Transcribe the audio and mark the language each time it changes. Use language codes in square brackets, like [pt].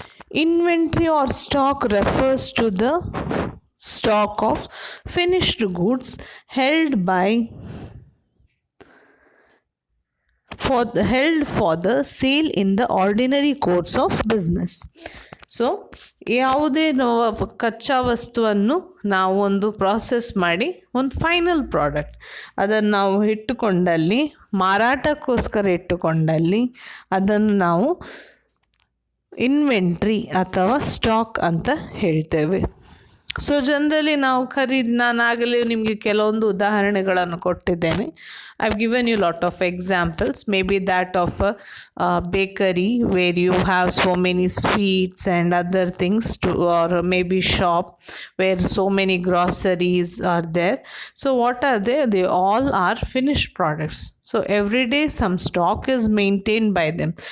[en] Inventory or stock refers to the stock of finished goods held for the sale in the ordinary course of business. [kn] So ಯಾವುದೇ ಕಚ್ಚಾ ವಸ್ತುವನ್ನು ನಾವು ಒಂದು process ಮಾಡಿ ಒಂದು final product ಅದನ್ನು ನಾವು ಇಟ್ಟುಕೊಂಡಲ್ಲಿ ಮಾರಾಟಕ್ಕೋಸ್ಕರ ಇಟ್ಟುಕೊಂಡಲ್ಲಿ ಅದನ್ನು ನಾವು ಇನ್ವೆಂಟ್ರಿ ಅಥವಾ ಸ್ಟಾಕ್ ಅಂತ ಹೇಳ್ತೇವೆ. ಸೊ ಜನರಲಿ ನಾವು ನಾನು ಆಗಲೇ ನಿಮಗೆ ಕೆಲವೊಂದು ಉದಾಹರಣೆಗಳನ್ನು ಕೊಟ್ಟಿದ್ದೇನೆ. [en] I've given you a lot of examples, maybe that of a bakery where you have so many sweets and other things or maybe shop where so many groceries are there. So what are they? They all are finished products. So every day some stock is maintained by them.